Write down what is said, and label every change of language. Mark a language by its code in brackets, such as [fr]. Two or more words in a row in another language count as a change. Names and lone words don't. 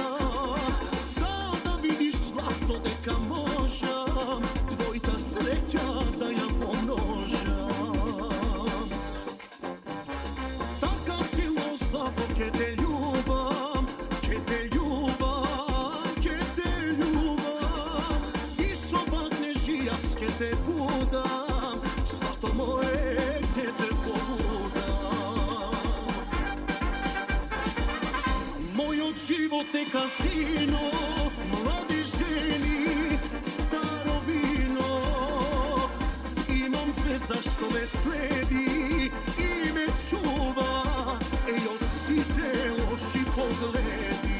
[sr] Sada vidiš zlato [mk] дека можам, твојата среќа да ја помножам. Така силно слабо ке те љубам, ке те љубам, ке те љубам. И со багнежијас ке те будам, стато моје ке те побудам. Мојот живот е казино, млади жени, старо вино. Имам звезда што ме следи и ме чува, од сите лоши погледи.